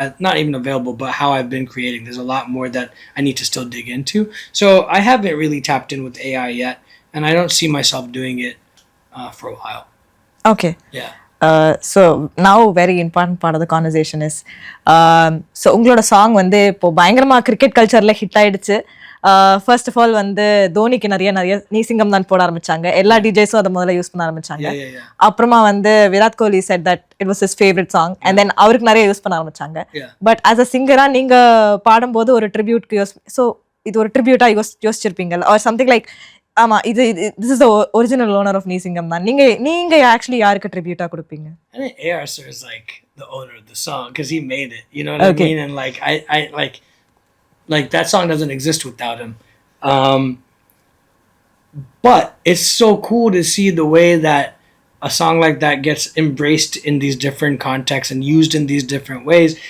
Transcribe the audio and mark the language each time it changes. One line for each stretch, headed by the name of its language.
English: Not even available, but how I've been creating. There's a lot more that I need to still dig into. So I haven't really tapped in with AI yet, and I don't see myself doing it for a while. Okay. Yeah. So now very important part of the conversation is so
Tamil: உங்களோட song வந்து இப்போ பயங்கரமா cricket கல்ச்சர்ல hit ஆயிடுச்சு. First of all வந்து தோனிக்கு நிறைய நீ சிங்கம் தான் போட ஆரம்பிச்சாங்க. எல்லா டிஜேஸும் அதை முதல்ல யூஸ் பண்ண ஆரம்பிச்சாங்க. அப்புறமா வந்து Virat Kohli
English: said that it was his favourite song, and then
Tamil: அவருக்கு நிறைய யூஸ் பண்ண ஆரம்பிச்சாங்க. பட் ஆஸ் அ சிங்கரா நீங்க பாடும்போது ஒரு ட்ரிபியூட்க்கு ஸோ இது ஒரு ட்ரிபியூட்டா யோசிச்சிருப்பீங்க ஆர் சம்திங் லைக், ஆமா இது
English: this is the original owner of
Tamil: நீ சிங்கம் தான், நீங்க ஆக்சுவலி யாருக்கு ட்ரிபியூட்டா கொடுப்பீங்க?
English: I think AR sir is like the owner of the song because he made it. You know what I mean? And like I like that song doesn't exist without him. But it's so cool to see the way that a song like that gets embraced in these different contexts and used in these different ways.